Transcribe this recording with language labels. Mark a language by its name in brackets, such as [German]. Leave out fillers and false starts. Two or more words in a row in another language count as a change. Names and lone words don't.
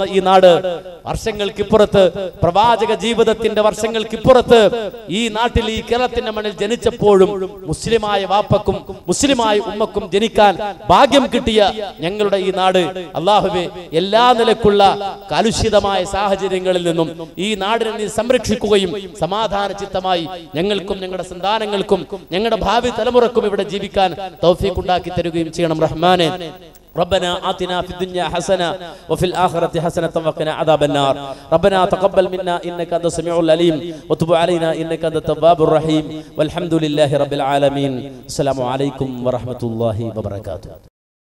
[Malayalam] ഈ നാട്, വർഷങ്ങൾക്കിപ്പുറത്ത് പ്രവാചക ജീവിതത്തിന്റെ വർഷങ്ങൾക്കിപ്പുറത്ത് ഈ നാട്ടിൽ, ഈ കേരളത്തിന്റെ മണ്ണിൽ ജനിച്ചപ്പോഴും മുസ്ലിമായ വാപ്പക്കും മുസ്ലിമായ ഉമ്മക്കും ജനിക്കാൻ ഭാഗ്യം കിട്ടിയ ഞങ്ങളുടെ ഈ നാട്, അല്ലാഹുവേ, എല്ലാ നിലക്കുള്ള കലുഷിതമായ സാഹചര്യങ്ങളിൽ നിന്നും ഈ നാടിനെ നീ സംരക്ഷിക്കുകയും സമാധാന ചിത്തമായി ഞങ്ങൾക്കും ഞങ്ങളുടെ സന്താനങ്ങൾക്കും ഞങ്ങളുടെ ഭാവി തലമുറക്കും ഇവിടെ ജീവിക്കാൻ തൗഫീഖ് ഉണ്ടാക്കി തരുകയും ചെയ്യണം റഹ്മാനെ. [Arabic] ربنا آتنا في الدنيا حسنة وفي الآخرة حسنة وقنا عذاب النار. ربنا تقبل منا إنك أنت السميع العليم وتب علينا إنك أنت التواب الرحيم والحمد لله رب العالمين. السلام عليكم ورحمة الله وبركاته.